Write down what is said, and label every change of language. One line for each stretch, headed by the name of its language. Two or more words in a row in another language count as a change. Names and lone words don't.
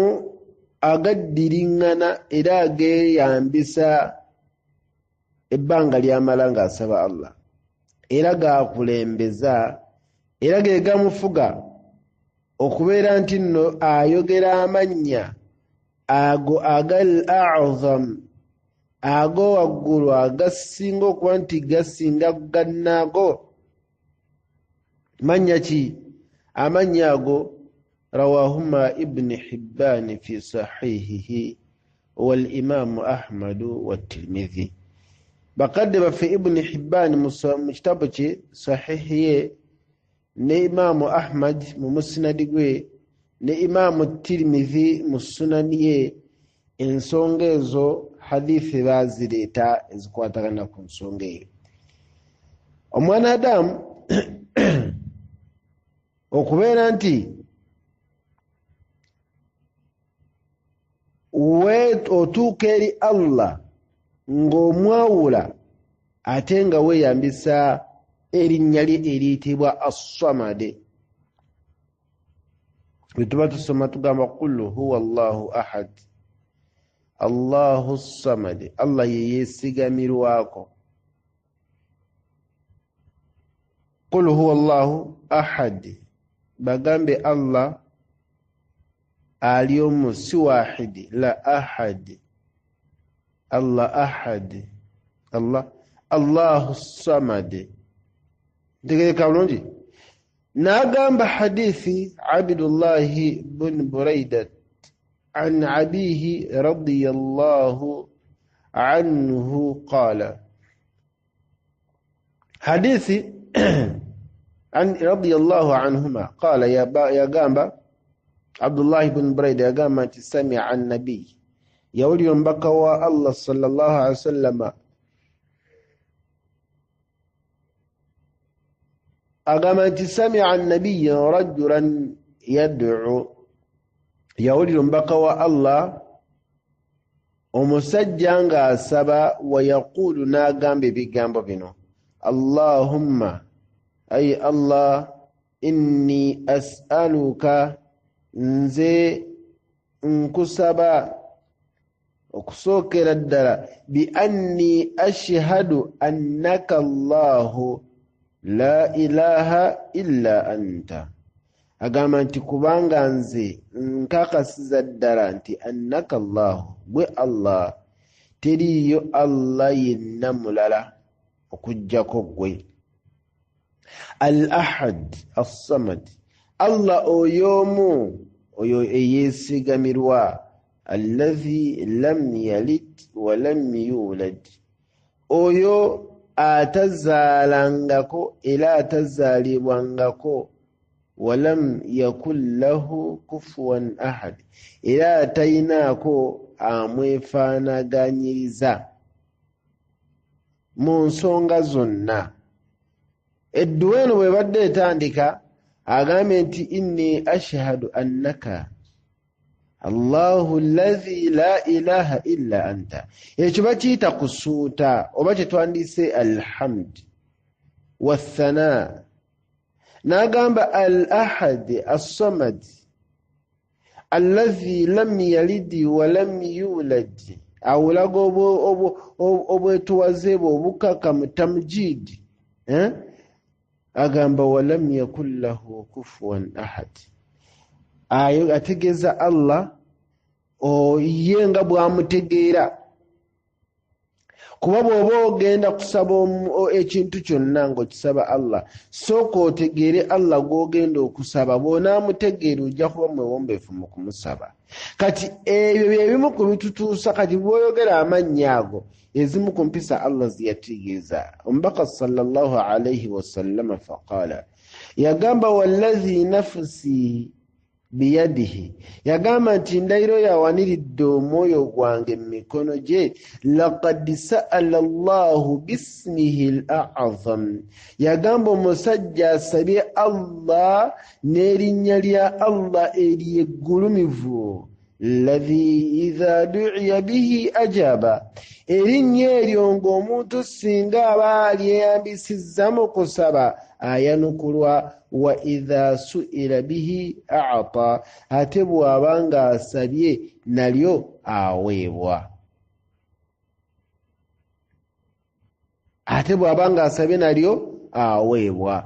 Ganda: agaddiriŋŋana era ageeyambisa ebbanga ly'amala ng'asaba Allah, era gaakulembeza, era ge gamufuga okubeera nti nno ayogera amannya ago agal a'zam, ago waggulu agasinga okuba nti gasinga gannaago. Mannya ki? Amannya ago
Arabic: رواهما ابن حبان في صحيحه والإمام أحمد والترمذي.
Ganda: Bakadde baffe Ibn Hibban mu kitabu kye sahihiye, ne Imaamu Ahmad mu musnadi gwe, ne Imaamu Tirmidhi mu sunani ye, ensonga ezo hadithi bazireeta ezikwatagana ku nsonga eyo. Omwana Adamu okubeera nti otuuka eri Allah ng'omwawula ate nga weeyambisa erinnya lye eriyitibwa as-Samad. Bwe tuba tusoma tugamba
Arabic: قل هو الله أحد، الله الصمد,
Ganda: Allah ye yeesigamirwako.
Arabic: قل هو الله أحد,
Ganda: bagambe Allah ali omu, si wahidi,
Arabic: لا أحد. الله أحد، الله الصمد.
Ganda: Ntegereka bulungi? N'agamba
Arabic: حديث عبد الله بن بريدة عن أبيه رضي الله عنه قال، حديث رضي الله عنهما قال,
Ganda: yagamba Abdullahi bin Buraidat yagamba nti
Arabic: سمع النبي,
Ganda: yawulira omubaka wa Allah
Arabic: صلى الله عليه وسلم
Ganda: agamba nti
Arabic: سمع النبي رجلا يدعو,
Ganda: yawulira omubaka wa Allah omusajja ng'asaba,
Arabic: ويقول
Ganda: n'agamba ebigambo bino,
Arabic: Allahumma, ay Allah, إني أسألك,
Ganda: nze nkusaba okusookera ddala,
Arabic: بأني أشهد أنك الله لا إله إلا أنت,
Ganda: agamba nti kubanga nze nkakasiza ddala nti
Arabic: أنك الله,
Ganda: gwe Allah, teriiyo Allah yenna mulala okujjako gwe,
Arabic: الأحد
Ganda: as-samad, Allah oyomu, oyo eyeesigamirwa,
Arabic: الذي لم يلد ولم يولد,
Ganda: oyo atazaalangako era atazaalibwangako,
Arabic: ولم يكن له كفوا أحد,
Ganda: era atayinaako amwefaanaganyiriza mu nsonga zonna. Edduwa eno bwe badde etandika agambye nti
Arabic: إني أشهد أنك الله الذي لا إله إلا أنت,
Ganda: ekyo bakiyita kusuuta oba kyetwandiise
Arabic: الحمد والثناء. N'agamba الأحد الصمد الذي لم يلد ولم يولد,
Ganda: awulaga obwetuwaze bwe obukakamu tamjid, agamba
Arabic: ولم يكن له كفوا أحد,
Ganda: ayo ategeeza Allah ye nga bw'amutegeera. Kuba bw'oba ogenda kusaba ekintu kyonna ng'okisaba Allah, sooka otegeere Allah gw'ogenda okusaba, bw'onaamutegeera ojja kuba mwewombeefu mu kumusaba. Kati ebyo byebimu ku bitutuusa, kati bw'oyogera amannya ago, ezimu ku mpisa Allah ziyategeeza. Omubaka
Arabic: صلى الله عليه وسلم فقال,
Ganda: yagamba
Arabic: والذي نفسي بيده,
Ganda: yagamba nti ndayiro yawaniridde omwoyo gwange mu mikono gye,
Arabic: لقد سأل الله باسمه الأعظم,
Ganda: yagamba omusajja asabye Allah n'erinnya lya Allah ery'eggulumivu,
Arabic: الذي إذا دعي به أجاب,
Ganda: erinnya eryo ng'omuntu singa aba alyeyambisizza mu kusaba ayanukulwa,
Arabic: وإذا سئل به أعطى,
Ganda: ate bw'aba ng'asabye nalyo aweebwa, ate bw'aba ng'asabye nalyo aweebwa.